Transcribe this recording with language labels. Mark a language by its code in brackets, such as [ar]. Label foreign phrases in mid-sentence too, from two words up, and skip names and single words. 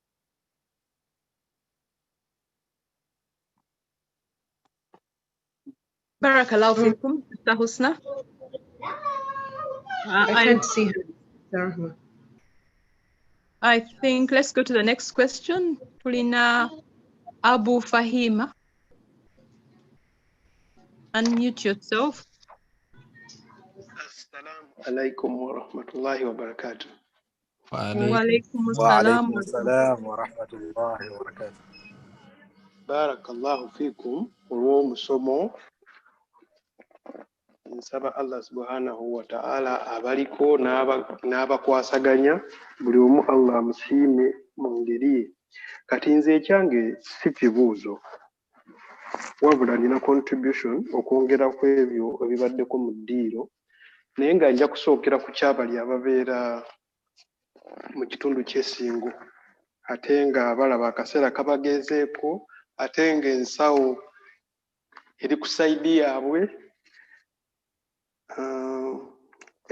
[ar] بارك الله فيكم, Sister Husna. [en] I can't see her, Rahma. I think let's go to the next question. [lg] Tulina Abu Fahima. [en] Unmute yourself. [ar] السلام عليكم ورحمة الله وبركاته. وعليكم السلام ورحمة الله وبركاته. بارك الله فيكم [lg] olw'omusomo. Nsaba [ar] الله سبحانه وتعالى [lg] abaliko n'abakwasaganya buli omu Allah amusiime mu ngeri ye. Kati nze ekyange si kibuuzo, wabula nina contribution okwongera ku ebyo ebibaddeko mu ddiiro, naye nga nja kusookera ku kyabali ababeera mu kitundu ky'essingo, ate nga balaba akaseera kabagezeeko, ate nga ensawo eri ku sayidi yaabwe.